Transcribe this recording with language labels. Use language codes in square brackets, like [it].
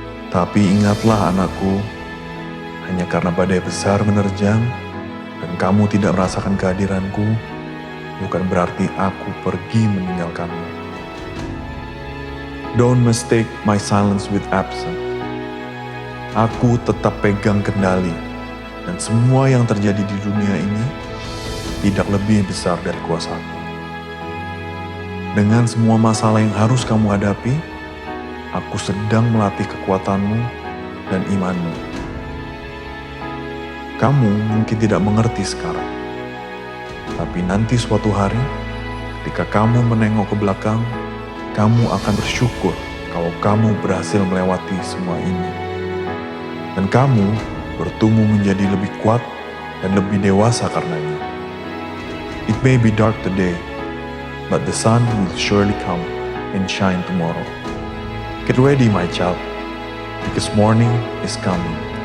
[id] Tapi ingatlah anakku, hanya karena badai besar menerjang dan kamu tidak merasakan kehadiranku, bukan berarti aku pergi meninggalkanmu. [en] Don't mistake my silence with absence. [id] Aku tetap pegang kendali, dan semua yang terjadi di dunia ini tidak lebih besar dari kuasaku. Dengan semua masalah yang harus kamu hadapi, aku sedang melatih kekuatanmu dan imanmu. Kamu mungkin tidak mengerti sekarang, tapi nanti suatu hari, ketika kamu menengok ke belakang, kamu akan bersyukur kalau kamu berhasil melewati semua ini. Dan kamu bertumbuh menjadi lebih kuat dan lebih dewasa karenanya. [en] It may be dark today, but the sun will surely come and shine tomorrow. Get ready, my child, because morning is coming.